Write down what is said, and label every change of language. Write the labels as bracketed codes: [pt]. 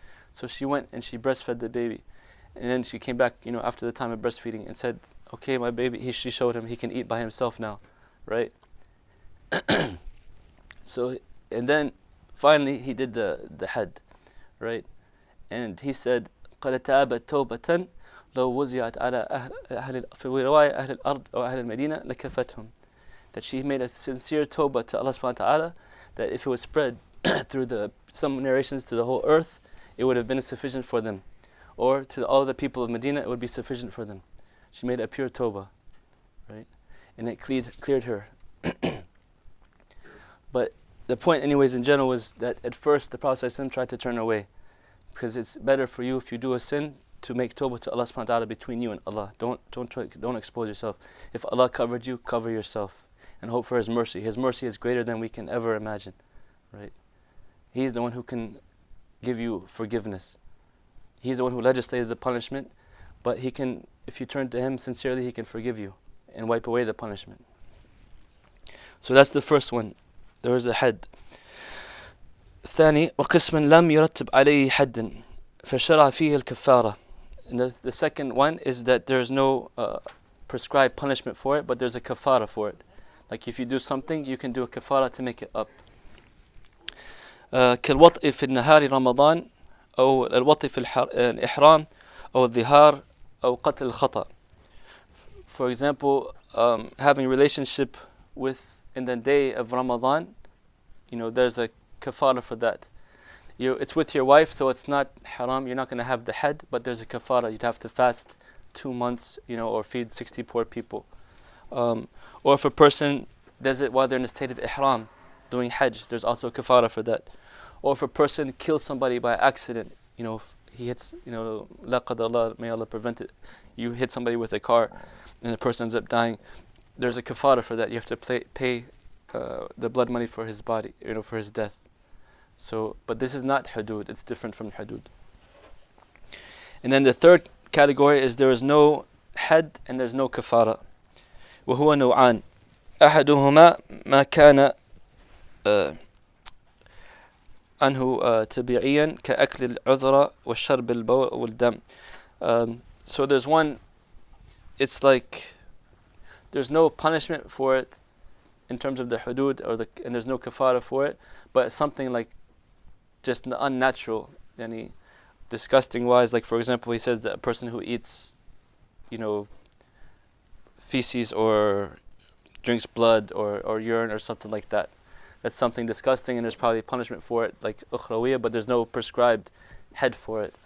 [en] So she went and she breastfed the baby. And then she came back, after the time of breastfeeding and said, "Okay, my baby," she showed him he can eat by himself now, right? So, and then finally he did the had, right? And he said, [ar] قَالَ تَابَتْ تَوْبَةً لو وزعت على في رواية أهل الأرض أو أهل المدينة لكفتهم. [en] That she made a sincere tawbah to Allah subhanahu wa ta'ala, that if it was spread through some narrations to the whole earth, it would have been sufficient for them. Or to all the people of Medina, it would be sufficient for them. She made a pure tawbah, right? And it cleared her. But the point anyways in general was that at first the Prophet ﷺ tried to turn away, because it's better for you if you do a sin to make tawbah to Allah subhanahu wa ta'ala between you and Allah. Don't expose yourself. If Allah covered you, cover yourself and hope for His mercy. His mercy is greater than we can ever imagine, right? He's the one who can give you forgiveness. He's the one who legislated the punishment, but He can, if you turn to Him sincerely, He can forgive you and wipe away the punishment. So that's the first one. There is a had. [ar] الثاني وقسم لم يرتب عليه حد فشرع فيه الكفارة. [en] And the second one is that there is no prescribed punishment for it, but there's a kafara for it. Like if you do something, you can do a kafara to make it up. [ar] كالوطء في النهار رمضان أو الوطء في الإحرام أو الظهار أو قتل الخطأ. [en] For example, having relationship in the day of Ramadan, there's a kafara for that. It's with your wife, so it's not haram. You're not going to have the had, but there's a kafara. You'd have to fast 2 months, or feed 60 poor people. Or if a person does it while they're in a state of ihram, doing hajj, there's also a kafara for that. Or if a person kills somebody by accident, if he hits, la qadar, may Allah prevent it, you hit somebody with a car and the person ends up dying, there's a kafara for that. You have to pay the blood money for his body, for his death. So, but this is not hudud, it's different from hudud. And then the third category is there is no had and there's no kafara. [ar] وهو نوعان أحدهما ما كان عنه تبعيا كأكل العذرة والشرب البول والدم. [en] So there's one, it's like there's no punishment for it in terms of the hudud, and there's no kafara for it, but something like just unnatural, yani disgusting wise. Like for example, he says that a person who eats, feces or drinks blood or urine or something like that, that's something disgusting, and there's probably punishment for it, like ukhrawiyah, but there's no prescribed head for it.